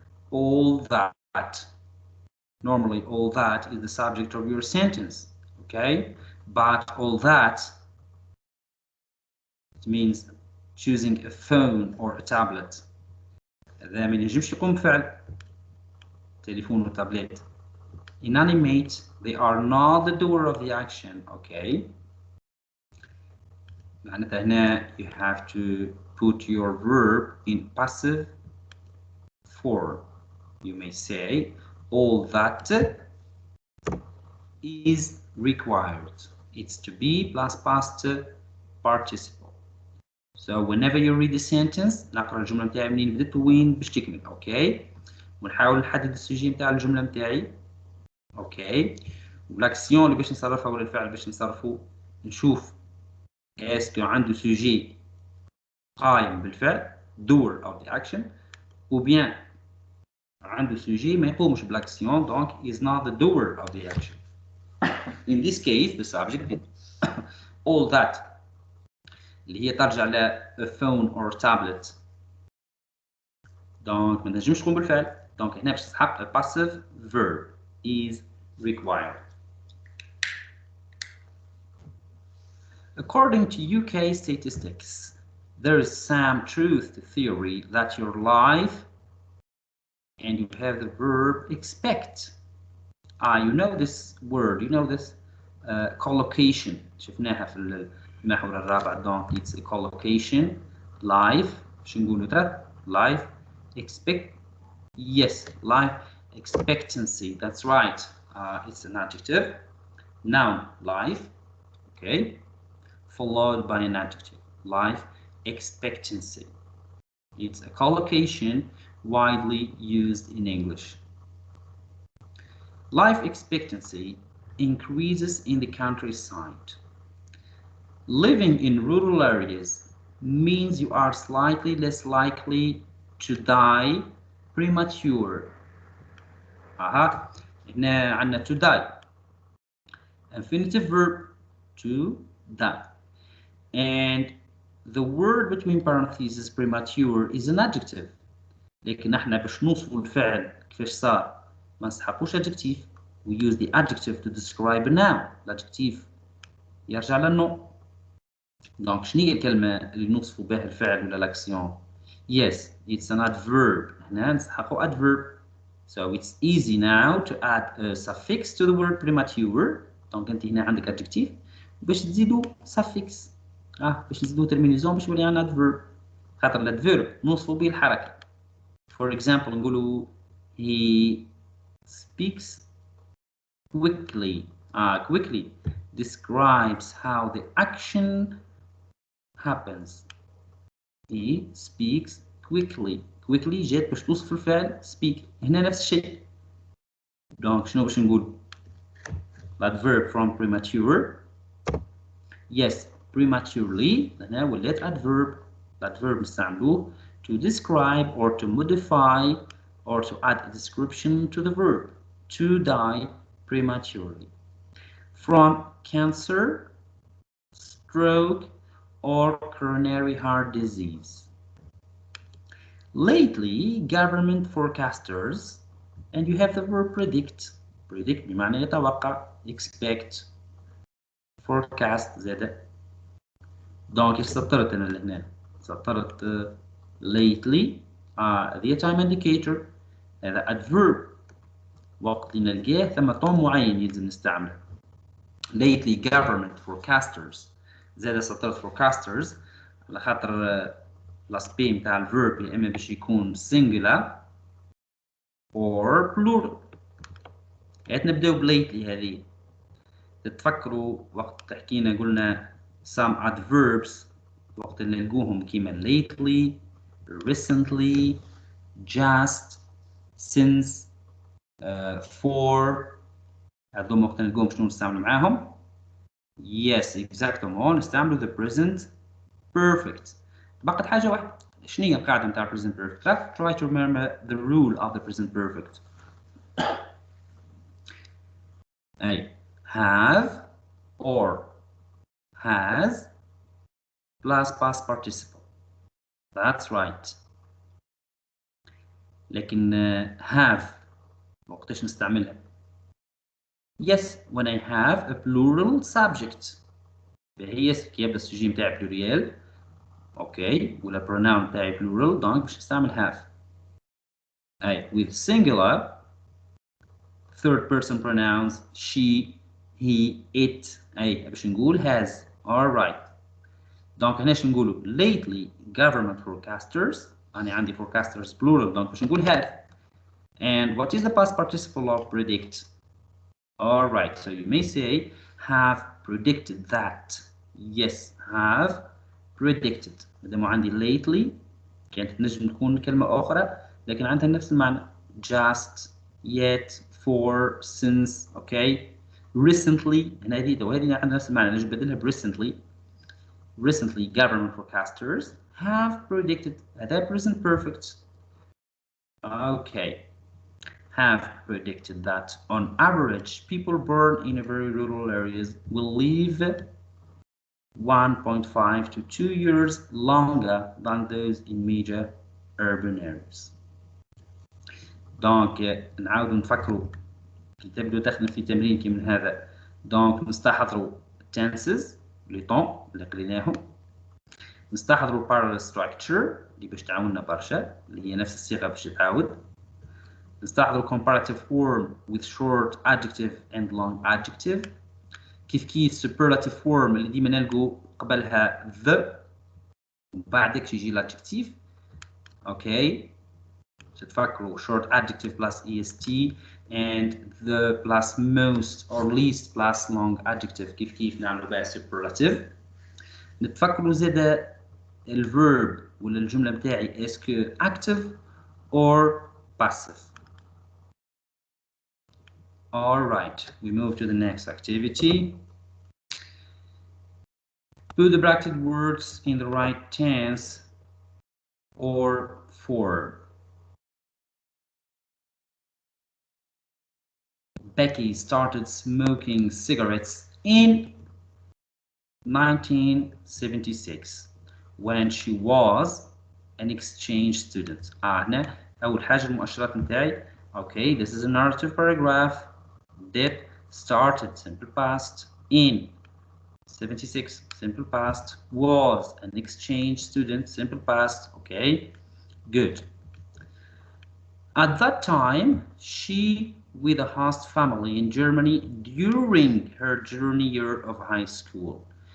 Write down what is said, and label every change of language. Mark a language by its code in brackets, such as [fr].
[en] All that. Normally all that is the subject of your sentence, okay? But all that, it means choosing a phone or a tablet. [ar] هذا ما ينجمش يقوم بفعل تليفون وتابلت. [en] Inanimate, they are not the doer of the action, okay? [ar] معناتها هنا [en] you have to put your verb in passive form. You may say all that is required. It's to be plus past participle. So whenever you read the sentence [ar] نقرأ الجملة متاعي منين بدت وين باش تكمل. Okay, ونحاول نحدد السوجي متاع الجملة متاعي. Okay, والاكسيون اللي باش نصرفها ولا الفعل باش نصرفه نشوف اسكو عنده سوجي قايم بالفعل [en] doer of the action [fr] ou bien [ar] عنده سوجي ما يقومش بالاكسيون donc [en] is not the doer of the action. In this case the subject all that [ar] اللي هي ترجع ل [en] a phone or tablet donc [ar] ما نجمش تقوم بالفعل [en] donc [ar] هنا باش تسحب [en] a passive verb is required. According to UK statistics, there is some truth to theory that your life, and you have the verb expect. You know this word, you know this collocation. [ar] شفناها في المحور الرابع. [en] Donc it's a collocation. Life [ar] شو نقولوا ترى؟ [en] Life expect. Yes, life expectancy. That's right. It's an adjective. Noun, life. Okay. Followed by an adjective. Life expectancy. It's a collocation widely used in English. Life expectancy increases in the countryside. Living in rural areas means you are slightly less likely to die premature. [ar] هنا عندنا [en] to die. Infinitive verb to die. And the word between parentheses premature is an adjective. [ar] لكن احنا باش نوصفوا الفعل كيفاش صار ما نسحقوش adjective. [en] We use the adjective to describe a noun. L'adjectif [ar] يرجع للنوع. Donc شنو هي الكلمة اللي نوصفوا بها الفعل ولا l'action? [en] Yes, it's an adverb. [ar] هنا نسحقوا adverb. [en] So it's easy now to add a suffix to the word premature. [ar] Donc انت هنا عندك adjective باش تزيدوا suffix. باش نزيدوا terminaison باش يولي عندنا adverb. خاطر الadverb نوصفوا به الحركة. [en] For example [ar] نقولوا [en] he speaks quickly. Quickly describes how the action happens. He speaks quickly. [ar] Quickly جات باش توصف الفعل speak. هنا نفس الشيء. Donc شنو باش نقول؟ [en] Adverb from premature. Yes, prematurely. [ar] هنا ولات adverb. [en] Adverb [ar] نستعملوه [en] to describe or to modify or to add a description to the verb. To die prematurely. From cancer, stroke, or coronary heart disease. Lately, government forecasters, and you have the verb predict. [ar] Predict بمعنى يتوقع. [en] Expect. [ar] Forecast زادة. Donc سطرت أنا لهنا. سطرت lately. هذه time indicator. هذا adverb. وقت اللي نلقاه ثم طون معين يلزم نستعمله. [en] Lately government forecasters. [ar] زاد سطرت forecasters على خاطر الاسبي نتاع الفيرب يا اما باش يكون [en] singular or plural. [ar] نبداو بlately هذه. تتفكروا وقت حكينا قلنا [en] some adverbs [ar] وقت اللي نلقوهم كيما lately, recently, just, since, for. هذوما وقت نلقوهم شنو نستعملوا معاهم؟ Yes, exactement. نستعملوا the present perfect. بقت حاجة واحدة. شنو هي القاعدة نتاع [en] present perfect؟ Try to remember the rule of the present perfect. أي have or has plus past participle. That's right. لكن have [ar] وقتاش نستعملها؟ [en] Yes, when I have a plural subject. [ar] فهي كي يبدا السوجي نتاعي pluriel. اوكي ولا pronoun تاعي plural donc باش نستعمل have. [en] أي with singular third person pronouns she, he, it. [ar] أي باش نقول has. [en] alright. [ar] donc هنا شو نقولوا [en] lately government forecasters. [ar] أنا عندي forecasters plural donc باش نقول have. [en] and what is the past participle of predict? alright, so you may say have predicted that. yes, have predicted. [ar] مادام عندي lately كانت تنجم تكون كلمة أخرى لكن عندها نفس المعنى. [en] just, yet, for, since. okay. [ar] recently هنا هذه عندها نفس المعنى نجم نبدلها ب recently. [en] recently government forecasters have predicted. هذا present perfect. okay. have predicted that on average people born in a very rural areas will live 1.5 to 2 years longer than those in major urban areas. [ar] donc نعاود نفكروا كي تبدو تخدم في تمرين كي من هذا. donc نستحضروا tenses لي طون اللي قريناهم. نستحضروا parallel structure اللي باش تعاوننا برشا، اللي هي نفس الصيغة باش تعاود. نستحضروا comparative form with short adjective and long adjective. كيف superlative form اللي ديما نلقوا قبلها the وبعدك يجي l'adjectif. [en] okay [ar] تتفكروا [en] short adjective plus est and the plus most or least plus long adjective [ar] كيف نعملوا بها [en] superlative. [ar] نتفكروا زاده الverb ولا الجملة متاعي [fr] est-ce que [ar] active or passive. [en] Alright, we move to the next activity. Put the bracketed words in the right tense or form. Becky started smoking cigarettes in 1976 when she was an exchange student. [ar] هنا أول حاجة المؤشرات متاعي. [en] Okay, this is a narrative paragraph. Did started simple past in 76 simple past, was an exchange student simple past. Okay, good. At that time, she with a host family in Germany during her junior year of high school.